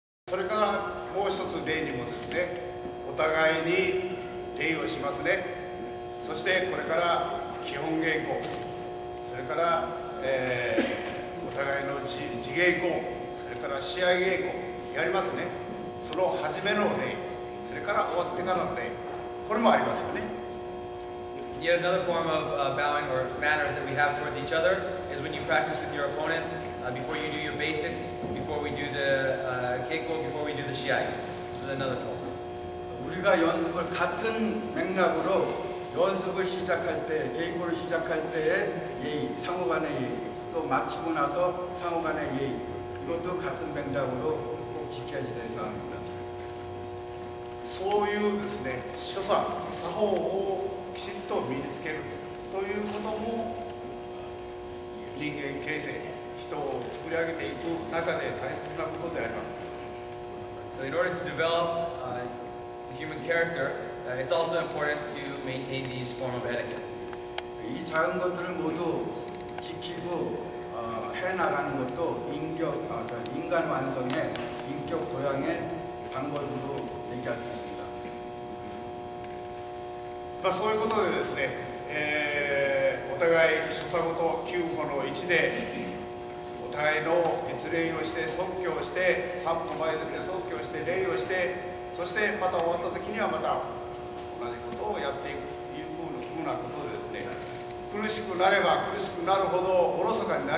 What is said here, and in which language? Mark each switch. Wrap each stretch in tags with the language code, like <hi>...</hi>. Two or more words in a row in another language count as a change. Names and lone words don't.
<ja>それからもう一つ礼にもですね、お互いに礼をしますね。そしてこれから基本稽古、それから、お互いの自稽古、それから試合稽古やりますね。その初めの礼、それから終わってからの礼、これもありますよね。</ja> <en>Yet another form of bowing or manners that we have towards each other is when you practice with your opponent before you do your basics, before we do the keiko, before we do the shiai. This is another form.</en> <ko>우리가 연습을 같은 맥락으로 연습을 시작할 때, 계획을 시작할 때의 예의, 상호간의 예의, 또 마치고 나서 상호간의 예의, 이것도 같은 맥락으로 꼭 지켜야 될 사항입니다.</ko> <ja>そういうですね、所作、作法をきちっと身につけるということも人間形成、人を作り上げていく中で大切なことであります。</ja> <en>So in order to develop the human character, it's also important to maintain these form of etiquette.</en> <ko>이 작은 것들을 모두 지키고 해나가는 것도 인간 완성의 인격 도양의 방법으로 얘기할 수 있습니다.</ko> <ja>そういうことでですね、お互い所作ごと9歩の1でお互いの実礼をして即興をして3歩前で即興して礼をして、そしてまた終わった時にはまた同じことをやっていくというふうなことでですね、苦しくなれば苦しくなるほどおろそかにな</ja>